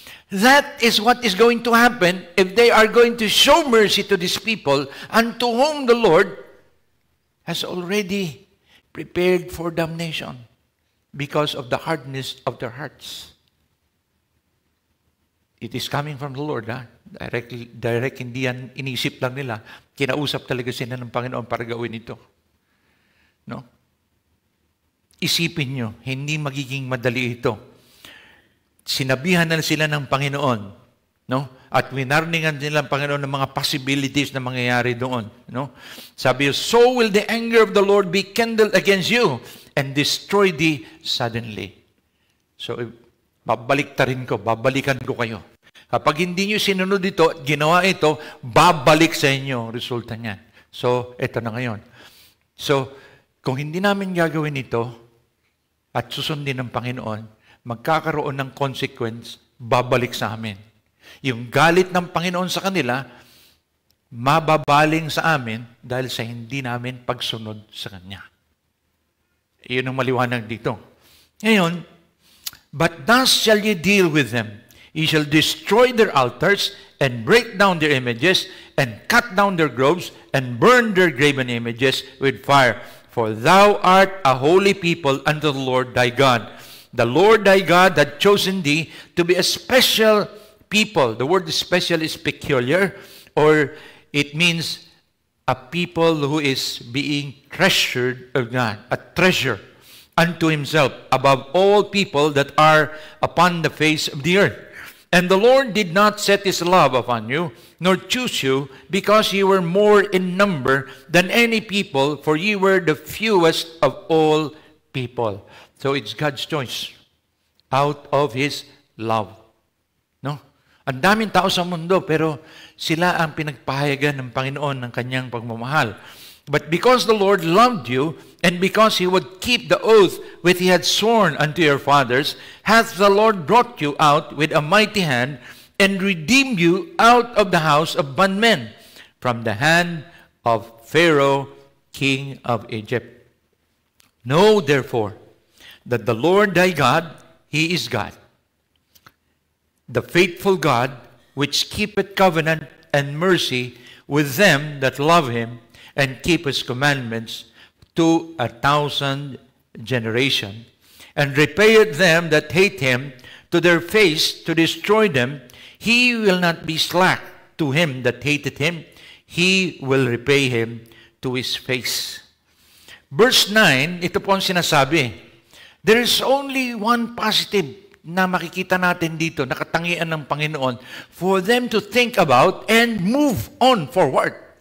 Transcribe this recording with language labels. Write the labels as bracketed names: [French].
[English] That is what is going to happen if they are going to show mercy to these people unto whom the Lord has already prepared for damnation because of the hardness of their hearts. It is coming from the Lord, ha? [Filipino] Direct, hindi yan inisip lang nila. Kinausap talaga sila ng Panginoon para gawin ito. No? Isipin nyo, hindi magiging madali ito. Sinabihan na sila ng Panginoon, no? At winarningan nila ng Panginoon ng mga possibilities na mangyayari doon, no? [English] Sabi, so will the anger of the Lord be kindled against you and destroy thee suddenly. [Filipino] So, babalikan ko kayo. Kapag hindi nyo sinunod ito at ginawa ito, babalik sa inyo resulta niyan. So, ito na ngayon. So, kung hindi namin gagawin ito at susundin ng Panginoon, magkakaroon ng consequence, babalik sa amin. Yung galit ng Panginoon sa kanila, mababaling sa amin dahil sa hindi namin pagsunod sa Kanya. Iyon ang maliwanag dito. [English] Ngayon, but thus shall ye deal with them. Ye shall destroy their altars, and break down their images, and cut down their groves, and burn their graven images with fire. For thou art a holy people unto the Lord thy God. The Lord thy God hath chosen thee to be a special people. The word special is peculiar, or it means a people who is being treasured of God, a treasure unto himself above all people that are upon the face of the earth. And the Lord did not set his love upon you, nor choose you, because ye were more in number than any people, for ye were the fewest of all people. So it's God's choice out of his love. No? [Filipino] Ang daming tao sa mundo, pero sila ang pinagpahayagan ng Panginoon ng kanyang pagmamahal. [English] But because the Lord loved you, and because he would keep the oath which he had sworn unto your fathers, hath the Lord brought you out with a mighty hand, and redeemed you out of the house of bondmen, from the hand of Pharaoh, king of Egypt. Know therefore that the Lord thy God, he is God, the faithful God, which keepeth covenant and mercy with them that love him, and keep his commandments to 1,000 generations, and repayeth them that hate him to their face to destroy them. He will not be slack to him that hated him. He will repay him to his face. [Filipino] Verse 9, ito po ang sinasabi. [English] There is only one positive [Filipino] na makikita natin dito, nakatangian ng Panginoon, [English] for them to think about and move on forward.